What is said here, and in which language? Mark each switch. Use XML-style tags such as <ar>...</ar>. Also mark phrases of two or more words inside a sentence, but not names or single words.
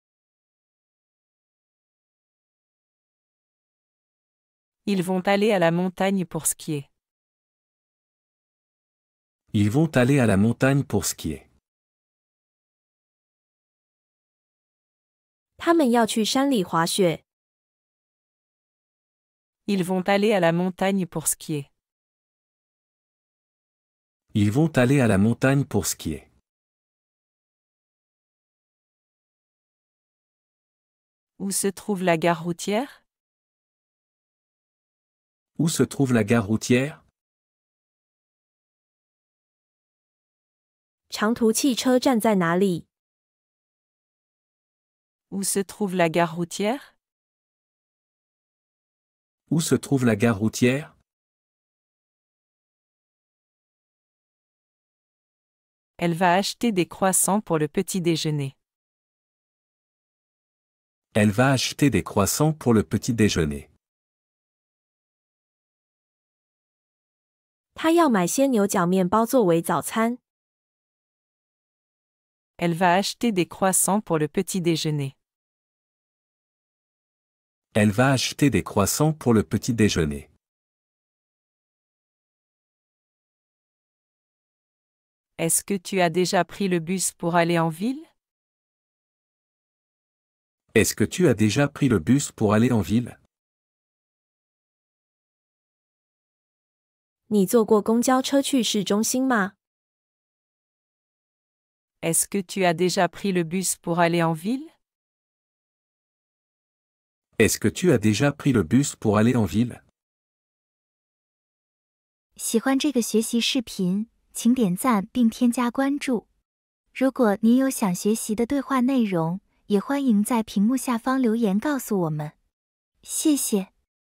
<fr>Ils vont aller à la montagne pour skier. Ils vont aller à la montagne pour skier.</fr> <zh>他们要去山里滑雪。</zh> <fr>Ils vont aller à la montagne pour skier. Ils vont aller à la montagne pour skier. Où se trouve la gare routière? Où se trouve la gare routière?</fr> <zh>长途汽车站在哪里？</zh> <fr>Où se trouve la gare routière? Où se trouve la gare routière? Elle va acheter des croissants pour le petit déjeuner. Elle va acheter des croissants pour le petit déjeuner.</fr> <zh>她要买鲜牛角面包作为早餐。</zh> <fr>Elle va acheter des croissants pour le petit déjeuner. Elle va acheter des croissants pour le petit déjeuner. Est-ce que tu as déjà pris le bus pour aller en ville? Est-ce que tu as déjà pris le bus pour aller en ville?</fr> <zh>你坐过公交车去市中心吗？</zh> <fr>Est-ce que tu as déjà pris le bus pour aller en ville? Est-ce que tu as déjà pris le bus pour aller en ville?</fr> <zh>喜欢这个学习视频，请点赞并添加关注。如果您有想学习的对话内容，也欢迎在屏幕下方留言告诉我们。谢谢。</zh>